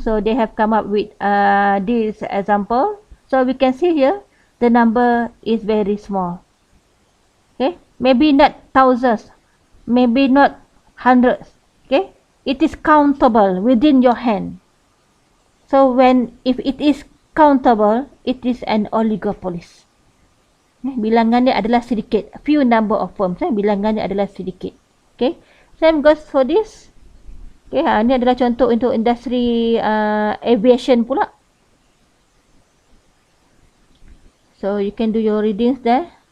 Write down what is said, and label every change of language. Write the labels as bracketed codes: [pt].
[en] So they have come up with this example. So we can see here the number is very small. Okay, maybe not thousands, maybe not hundreds. Okay, it is countable within your hand. So if it is countable, it is an oligopoly. [ms] Bilangannya adalah sedikit. [en] Few number of firms. [ms] Bilangannya adalah sedikit. Okay. [en] Same goes for this. [ms] Okay. Ini adalah contoh untuk industri aviation pula. [en] So you can do your readings there.